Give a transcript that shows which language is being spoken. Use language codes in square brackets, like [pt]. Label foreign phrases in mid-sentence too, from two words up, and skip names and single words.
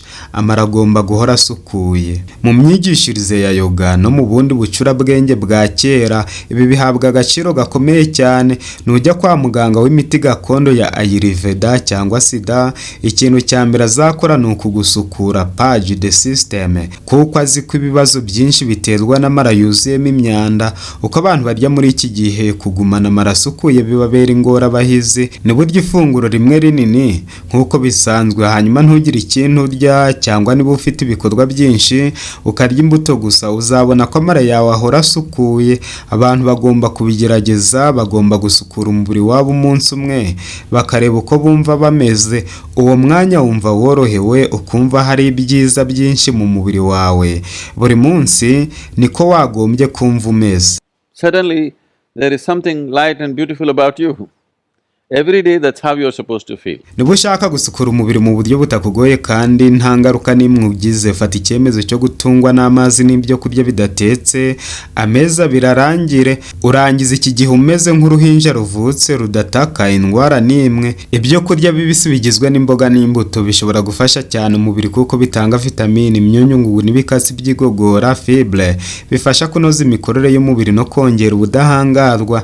[rw] Amara agomba guhora asukuye. Mu myigishirize ya yoga no mu bundi bucurabwenge bwa kera, ibi bihabwa agaciro gakomeye cyane. Nujya kwa muganga w'imiti gakondo ya Ayurveda cyangwa Sida, ikintu cya mbere azakora ni ukugusukura [en] page the system, [rw] kuko azi ko ibibazo byinshi biterwa n'amara yuzuyemo imyanda. Uko abantu barya muri iki gihe, kugumana amara asukuye bibabera ingorabahizi. Ni burya ifunguro rimwe rinini nk'uko bisanzwe, hanyuma ntugire ikintu urya, cyangwa niba ufite ibikorwa byinshi ukarya imbuto gusa, uzabona ko amara yawe ahora asukuye. Abantu bagomba kubigerageza, bagomba gusukura umubiri wabo umunsi umwe, bakareba uko bumva bameze. Uwo mwanya wumva worohewe, ukumva hari ibyiza byinshi mu mubiri wawe. Buri munsi niko wagombye kumva umeze. [en] suddenly there is something light and beautiful about you. Every day that's how you're supposed to feel. [rw] niba ushaka gusukura umubiri mu buryo butakugoye kandi nta ngaruka n'imwe ugize, fata icyemezo cyo gutungwa n'amazi n'ibyo kurya bidatetse ameza birarangire. Urangiza iki gihe umeze nk'uruhinja ruvutse rudataka indwara n'imwe. Ibyo kurya bibisi bigizwe n'imboga n'imbuto bishobora gufasha cyane umubiri kuko bitanga vitamini, imyunyungugu n'ibikatsi by'igogora fibre bifasha kunoza imikorere y'umubiri no kongera ubudahangarwa.